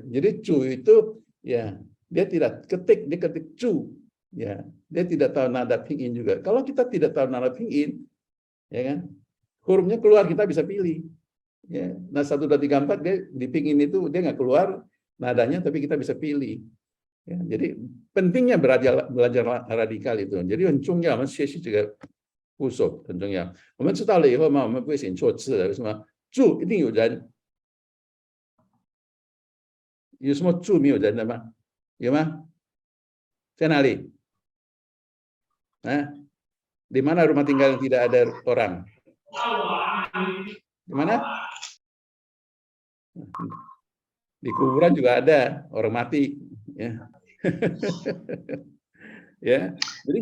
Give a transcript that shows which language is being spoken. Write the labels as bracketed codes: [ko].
[id] Jadi cu itu ya dia tidak ketik, dia ketik cu. Ya, dia tidak tahu nada pinyin juga. Kalau kita tidak tahu nada pinyin, ya kan? Hurufnya keluar kita bisa pilih. Ya. Nah 1, 2, 3, 4 dia di pinyin itu dia nggak keluar nadanya tapi kita bisa pilih. Ya, jadi pentingnya belajar radikal itu. [zh] Jadi 很重要，我们学习这个部首很重要。我们知道了以后嘛，我们不会选错字了。为什么？住一定有人，有什么住没有人的吗？有吗？在哪里？ [id] di mana rumah tinggal yang tidak ada orang? Di mana? Di kuburan juga ada orang mati. Ya. Ya, jadi